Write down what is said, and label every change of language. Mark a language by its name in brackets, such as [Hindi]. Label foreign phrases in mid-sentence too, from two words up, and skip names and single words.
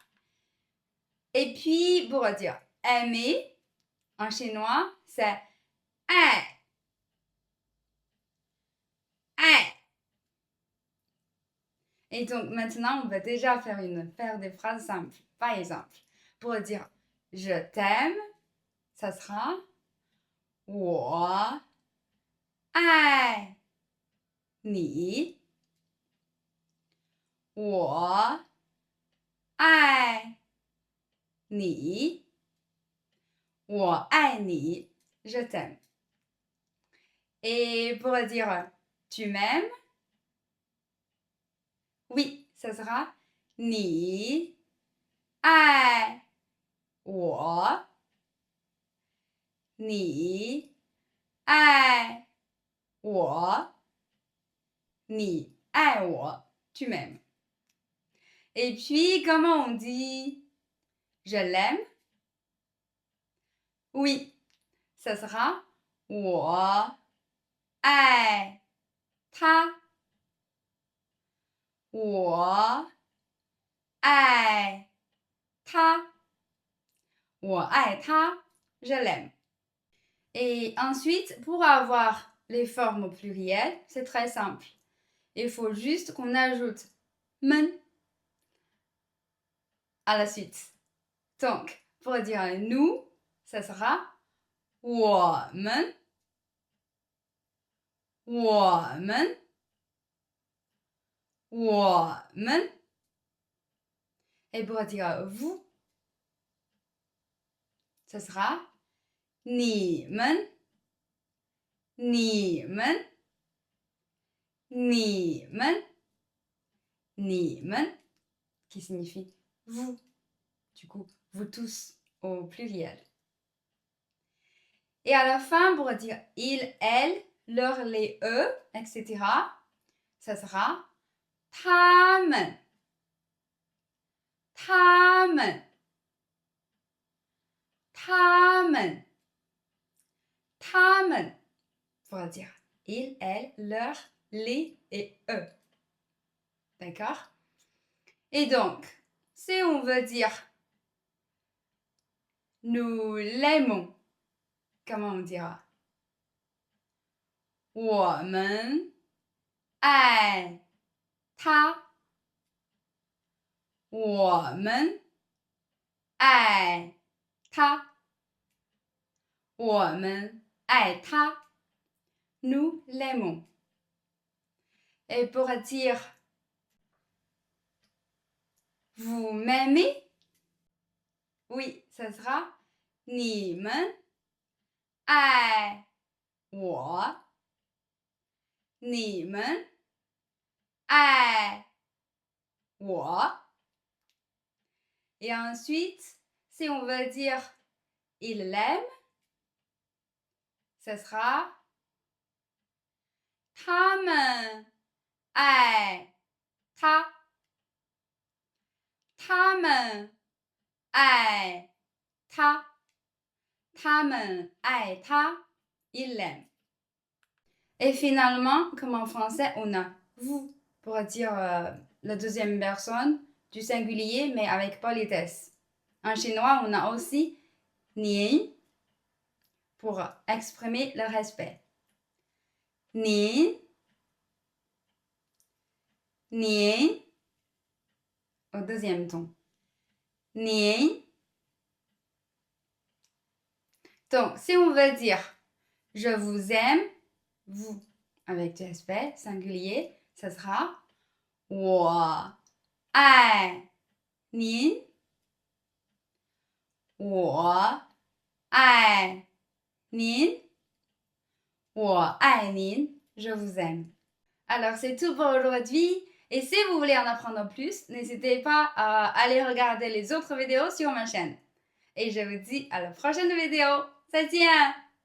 [French] Et puis, pour dire aimer, en chinois, c'est ai. Ai. Et donc, maintenant, on va déjà faire des phrases simples. Par exemple, pour dire je t'aime, ça sera [Chinese] 我爱你，我爱你，我爱你 [French] ，je t'aime. Et pour dire tu m'aimes, oui, ça sera [Chinese] 你爱我，你爱我，你爱我 [French] ，tu m'aimes. Et puis, comment on dit je l'aime? Oui, ça sera [Chinese] 我爱他，我爱他，我爱他 [French] ，je l'aime. Et ensuite, pour avoir les formes au pluriel, c'est très simple. Il faut juste qu'on ajoute men à la suite. Donc, pour dire nous, ça sera [Chinese] 我们，我们，我们. [French] Et pour dire vous, ça sera [Chinese] 你们，你们，你们，你们, [French] qui signifie vous. Du coup, vous tous au pluriel. Et à la fin, pour dire il, elle, leur, les, eux, etc., ça sera [Chinese] 他们，他们，他们，他们, [French] pour dire il, elle, leur, les et eux. D'accord? Et donc, si on veut dire nous l'aimons, comment on dira? [Chinese] 我们爱他，我们爱他，我们爱他. [French] Nous l'aimons. Et pour dire vous m'aimez? Oui, ça sera [Chinese] 你们爱我，你们爱我. [French] Et ensuite, si on veut dire il l'aime, ça sera [Chinese] 他们爱他，他们爱他，他们爱他 [French] ，il l'aime. Et finalement, comme en français, on a vous pour dire la deuxième personne du singulier, mais avec politesse. En chinois, on a aussi ni pour exprimer le respect. Ni, ni, au deuxième ton. Ni. Donc, si on veut dire je vous aime, vous, avec du respect singulier, ça sera [Chinese] 我爱您，我爱您，我爱您, [French] je vous aime. Alors, c'est tout pour aujourd'hui. Et si vous voulez en apprendre plus, n'hésitez pas à aller regarder les autres vidéos sur ma chaîne. Et je vous dis à la prochaine vidéo. [Chinese] 再见